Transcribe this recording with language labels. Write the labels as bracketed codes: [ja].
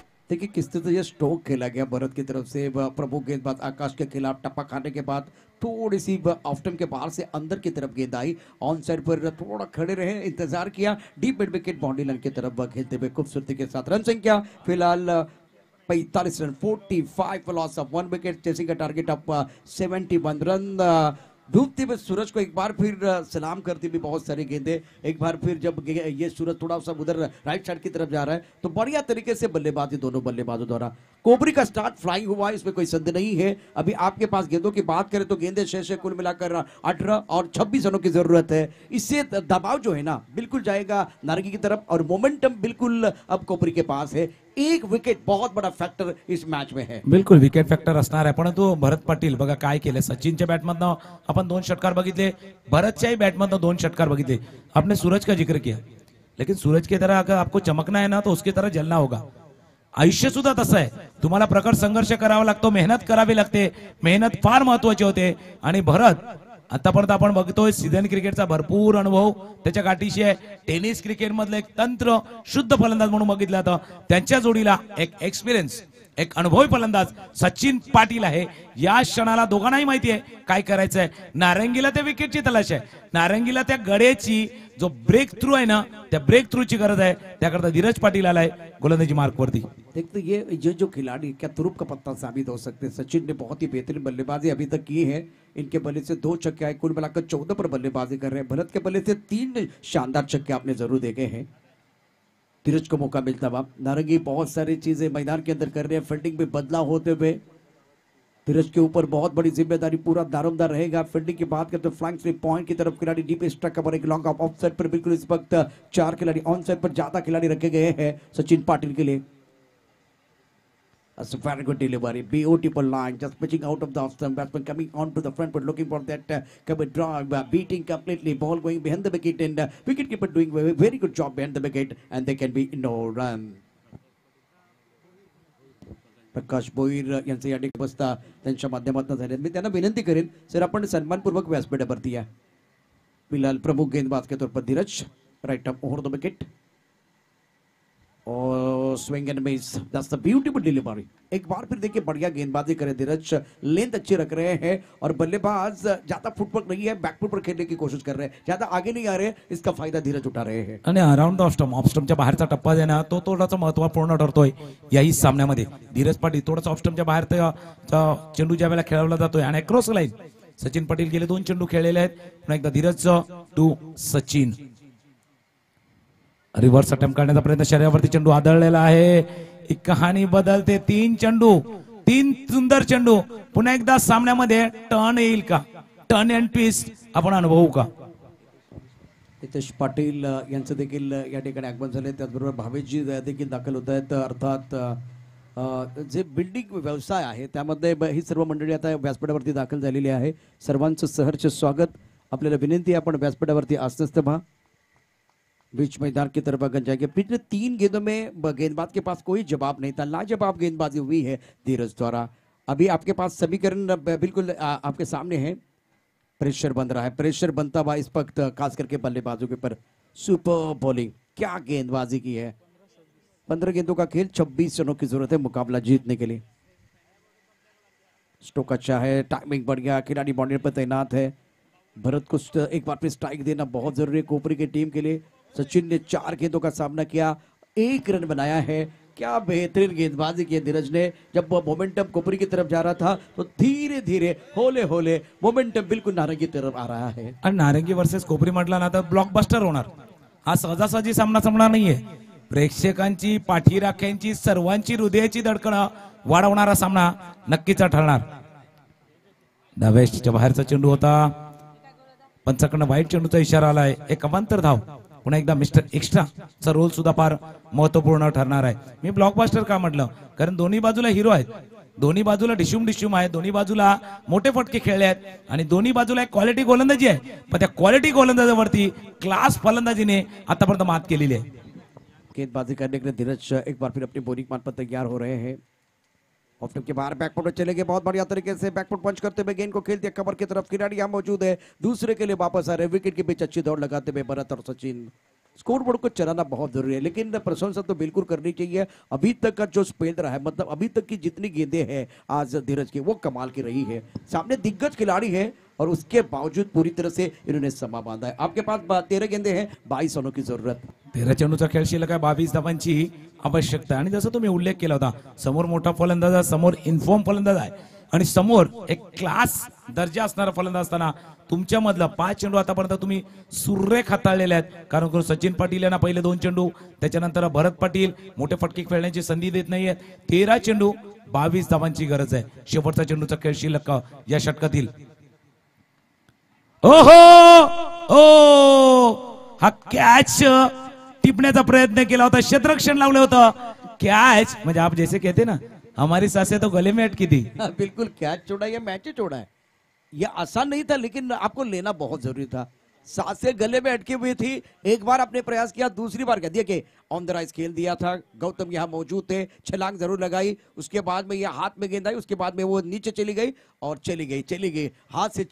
[hi] देखिए किस तरह से ये स्ट्रोक खेला गया भरत की तरफ से. प्रमुख गेंदबाज आकाश के खिलाफ टप्पा खाने के बाद थोड़ी सी ऑफ टाइम के बाहर से अंदर की तरफ गेंद आई. ऑन साइड पर थोड़ा खड़े रहे, इंतजार किया, deep mid wicket boundary line की तरफ खेलते हुए खूबसूरती के साथ. रन संख्या फिलहाल 45 run, [en] 45 for loss of 1 wicket, chasing a target of 71 run. [hi] डूबते हुए सूरज को एक बार फिर सलाम करती हुई बहुत सारी गेंदें. एक बार फिर जब ये सूरज थोड़ा सा उधर राइट साइड की तरफ जा रहा है तो बढ़िया तरीके से बल्लेबाजी दोनों बल्लेबाजों द्वारा. कोबरी का स्टार्ट फ्लाइंग हुआ, इसमें कोई संदेह नहीं है. अभी आपके पास गेंदों की बात करें तो गेंदें शेष कुल मिलाकर 18 और 26 रनों की जरूरत है. इससे दबाव जो है ना बिल्कुल जाएगा नारंगी की तरफ और मोमेंटम बिल्कुल अब कोबरी के पास है. एक विकेट बहुत बड़ा फॅक्टर इस मॅच में है. [mr] बिलकुल विकेट फॅक्टर असणार आहे. परंतु भरत पाटील बघा काय केले. सचिनच्या बॅटमधनं आपण 2 षटकार बघितले, भरतच्याही बॅटमधनं 2 षटकार बघितले. [hi] आपने सूरज का जिक्र किया, लेकिन सूरज की तरह अगर आपको चमकना है ना तो उसकी तरह जलना होगा. [mr] आयुष्य सुद्धा तसं आहे. तुम्हाला प्रखर संघर्ष करावा लागतो, मेहनत करावी लागते. मेहनत फार महत्वाची होते. आणि भरत आतापर्यंत आपण बघतोय सीझन क्रिकेटचा भरपूर अनुभव त्याच्या गाठीशी आहे. टेनिस क्रिकेट मधलं एक तंत्र शुद्ध फलंदाज म्हणून बघितलं जातं. त्यांच्या जोडीला एक एक्सपिरियन्स, एक अनुभवी फलंदाज सचिन पाटील आहे. या क्षणाला दोघांनाही माहिती आहे काय करायचं आहे. नारंगीला त्या विकेटची तलाश आहे, नारंगीला त्या गड्याची जो ब्रेक थ्रू आहे ना त्या ब्रेक थ्रूची गरज आहे. त्याकरता धीरज पाटील आलाय गोलंदाजी मार्क वरती. [hi] देखते ये जो खिलाड़ी क्या तुरुप का पत्ता साबित हो सकते हैं. सचिन ने बहुत ही बेहतरीन बल्लेबाजी अभी तक की है. इनके बल्ले से 2 छक्के आए, कुल मिलाकर 14 पर बल्लेबाजी कर रहे हैं. भरत के बल्ले से 3 शानदार छक्के आपने जरूर देखे हैं. धीरज को मौका मिलता हुआ. नारंगी बहुत सारी चीजें मैदान के अंदर कर रहे हैं. फील्डिंग में बदलाव होते हुए धीरज के ऊपर बहुत बड़ी जिम्मेदारी, पूरा दारोमदार रहेगा. फील्डिंग की बात करते फ्लैंक स्लिप पॉइंट की तरफ खिलाड़ी डीप स्ट्राइक कवर, एक लॉन्ग ऑफ साइड पर बिल्कुल इस वक्त 4 खिलाड़ी, ऑन साइड पर ज्यादा खिलाड़ी रखे गए हैं सचिन पाटिल के लिए. [en] That's a very good delivery, beautiful line, just pitching out of the off stump. Batsman coming on to the front foot, looking for that cover drive, beating completely, ball going behind the wicket, and wicketkeeper doing a very good job behind the wicket, and there can be no run. [mr] प्रकाश भोईर यांचं या ठिकाणी बसता त्यांच्या माध्यमातून झाले. मी त्यांना विनंती करेन सर आपण सन्मानपूर्वक व्यासपीठावरती या. [hi] फिलहाल प्रमुख गेंदबाज के तौर पर धीरज, right up over the wicket और swing and miss. [en] That's the beautiful delivery. [hi] एक बार फिर देखिए बढ़िया गेंदबाजी करे धीरज, लेंथ अच्छी रख रहे हैं और बल्लेबाज ज्यादा फुटवर्क नहीं है, बैकफुट पर खेलने की कोशिश कर रहे हैं, ज्यादा आगे नहीं आ रहे. इसका फायदा धीरज उठा रहे हैं. [mr] आणि अराउंड ऑफ स्टंपच्या बाहेरचा टप्पा आहे ना तो थोडासा महत्वपूर्ण ठरतोय याही सामन्यामध्ये. धीरज पाटील थोडासा ऑफ स्टंपच्या बाहेर चेंडू ज्या वेळेला खेळवला जातोय आणि क्रॉस लाईन सचिन पाटील गेले 2 चेंडू खेळलेले आहेत. पुन्हा एकदा Dheeraj to Sachin. Reverse attempt करण्याचा प्रयत्न, शरीरावरती चेंडू आदळलेला आहे. एक कहाणी बदलते. 3 चेंडू, 3 सुंदर चेंडू. पुन्हा एकदा सामन्यामध्ये टर्न येईल का, टर्न अँड ट्विस्ट आपण अनुभवू का. हितेश पाटील यांचं देखील या ठिकाणी आगमन झाले. त्याचबरोबर भावेशजी देखील दाखल होत आहेत. अर्थात जे बिल्डिंग व्यवसाय आहे त्यामध्ये ही सर्व मंडळी आता व्यासपीठावरती दाखल झालेली आहे. सर्वांचं सहर्ष स्वागत. आपल्याला विनंती आहे आपण व्यासपीठावरती आस्ते पहा. [hi] बीच मैदान की तरफ अगर जाएंगे. पिछले 3 गेंदों में गेंदबाज के पास कोई जवाब नहीं था, लाजवाब गेंदबाजी हुई है धीरज द्वारा. अभी आपके पास समीकरण बिल्कुल आपके सामने है. प्रेशर बन रहा है, प्रेशर बनता हुआ इस वक्त खास करके बल्लेबाजों के ऊपर. सुपर बॉलिंग, क्या गेंदबाजी की है. 15 गेंदों का खेल, 26 रनों की जरूरत है मुकाबला जीतने के लिए. स्ट्रोक अच्छा है, टाइमिंग बढ़िया, खिलाड़ी बाउंड्री पर तैनात है. भरत को एक बार फिर स्ट्राइक देना बहुत जरूरी है कोपरी की टीम के लिए. सचिन ने 4 गेंदों का सामना किया, 1 रन बनाया है. क्या बेहतरीन गेंदबाजी की धीरज ने. जब मोमेंटम कोपरी की तरफ जा रहा था तो धीरे धीरे होले होले मोमेंटम बिल्कुल नारंगी की तरफ आ रहा है. [mr] आणि नारंगी वर्सेस कोपरी म्हटला ना तर ब्लॉकबस्टर होणार. हा सहजासहजी सामना संपणार नाहीये. प्रेक्षकांची, पाठीराख्यांची, सर्वांची हृदयाची धडकण वाढवणारा सामना नक्कीच ठरणार. डाव्या यष्टीच्या बाहेरचा चेंडू होता. पंचाकडनं वाईट चेंडूचा इशारा आलाय. एक अवांतर धाव. पुन्हा एकदा मिस्टर एक्स्ट्राचा रोल सुद्धा फार महत्वपूर्ण ठरणार आहे. मी ब्लॉकबस्टर का म्हटलं, कारण दोन्ही बाजूला हिरो आहेत, दोन्ही बाजूला डिशूम आहे, दोन्ही बाजूला मोठे फटके खेळले आहेत आणि दोन्ही बाजूला एक क्वालिटी गोलंदाजी आहे. पण त्या क्वालिटी गोलंदाजीवरती क्लास फलंदाजीने आतापर्यंत मात केलेली आहे. [hi] गेंदबाजी करने के लिए धीरज एक बार फिर अपनी बॉलिंग मान पर तैयार हो रहे हैं. ऑफ टिप के बाहर बैकफुट में चले गए, बहुत बढ़िया तरीके से बैकफुट पंच करते हुए गेंद को खेलते कवर की तरफ. खिलाड़ी यहाँ मौजूद है, दूसरे के लिए वापस आ रहे. विकेट के बीच अच्छी दौड़ लगाते हुए भरत और सचिन. स्कोरबोर्ड को चलाना बहुत जरूरी है, लेकिन प्रशंसा तो बिल्कुल करनी चाहिए. अभी तक का जो स्पेल रहा है, मतलब अभी तक की जितनी गेंदें हैं आज धीरज की, वो कमाल की रही है. सामने दिग्गज खिलाड़ी है और उसके बावजूद पूरी तरह से इन्होंने समा बांधा है. आपके पास 13 गेंदे हैं, 22 रनों की जरूरत. [mr] 13 चेंडूचा खेळ शिल्लक आहे, 22 धावांची आवश्यकता. आणि जसं तुम्ही उल्लेख केला होता, समोर मोठा फलंदाज आहे, समोर इन्फॉर्म फलंदाज आहे आणि समोर एक क्लास दर्जा असणारा फलंदाज असताना तुमच्या मधला 5 चेंडू आतापर्यंत तुम्ही सुरेख हाताळलेले आहेत. कारण सचिन पाटील यांना पहिले 2 चेंडू, त्याच्यानंतर भरत पाटील मोठे फटके खेळण्याची संधी देत नाहीये. 13 चेंडू 22 धावांची गरज आहे. शेवटचा चेंडूचा खेळ शिल्लक या षटकातील. ओहो ओ हा कॅच टिपण्याचा प्रयत्न केला होता, क्षेत्ररक्षण लावलं होतं. कॅच म्हणजे [hi] आप जैसे कहते ना, हमारी सासे तो गले में अटकी थी. बिल्कुल कैच छोड़ा या मैच छोड़ा है, ये आसान नहीं था, लेकिन आपको लेना बहुत जरूरी था. सांसें गले में अटकी हुई थी. एक बार आपने प्रयास किया, दूसरी बार कह दिया कि ऑन द राइज खेल दिया था. गौतम यहाँ मौजूद थे, छलांग जरूर लगाई, उसके बाद में यह हाथ में गेंद आई, उसके बाद में वो नीचे चली गई और चली गई हाथ से.